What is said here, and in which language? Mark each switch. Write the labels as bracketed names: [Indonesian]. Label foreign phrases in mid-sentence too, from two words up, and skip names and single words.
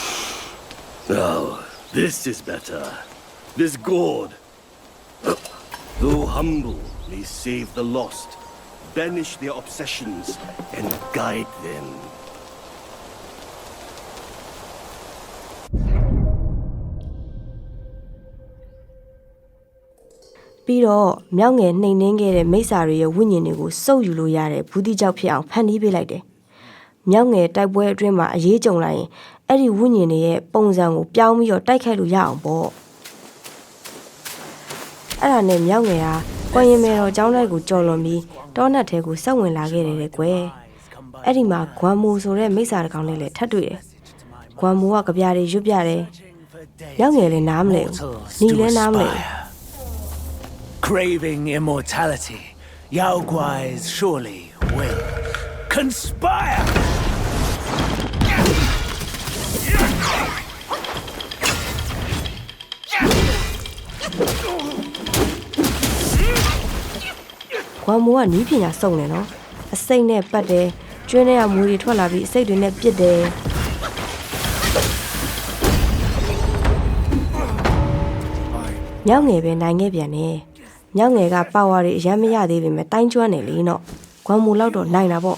[English] Now, this is better. This gourd. Though humble, may save the lost, banish their obsessions, and guide them. [Burmese] ပြီးတော့မြောက်ငယ်နှိမ်နှင်းခဲ့တဲ့မိစ္ဆာတွေရဲ့ဝိညာဉ်တွေကိုစုပ်ယူလို့ရတဲ့ဘူးတိကြောက်ဖြစ်အောင်ဖန်တီးပေးလိုက်တယ်။မြောက်ငယ်တိုက်ပွဲအတွင်းမှာအရေးကြုံလိုက်ရင်အဲ့ဒီဝိညာဉ်တွေရဲ့ပုံစံကိုပြောင်းပြီးတော့တိုက်ခိုက်လို့ရအောင်ပေါ့။ အဲ့ဒါနဲ့မြောက်ငယ်ဟာကွန်ရင်မဲတော်ကျောင်းတိုက်ကိုကြော်လွန်ပြီးတောနတ်ထဲကိုဆက်ဝင်လာခဲ့တယ်လေကွယ်။အဲ့ဒီမှာဂွမ်မိုဆိုတဲ့မိစ္ဆာတစ်ကောင်လေးလည်းထပ်တွေ့တယ်။ဂွမ်မိုကကြပြားတွေရွတ်ပြတယ်။မြောက်ငယ်လည်းနားမလဲဘူး။ညီလည်းနားမလဲဘူး။ [English] Craving immortality, Yao Guai's surely will conspire! [Burmese] ဂွမ်မိုကနီးပညာစုံတယ်နော်အစိမ့်နဲ့ပတ်တယ်ကျွင်းထဲကမူတွေထွက်လာပြီးအစိတ်တွေနဲ့ပစ်တယ်မြောက်ငယ်ပဲနိုင်ခဲ့ပြန်တယ်မြောက်ငယ်ကပါဝါတွေအရင်မရသေးပေမဲ့တိုင်းကျွမ်းတယ်လေနော်ဂွမ်မိုလောက်တော့နိုင်တာပေါ့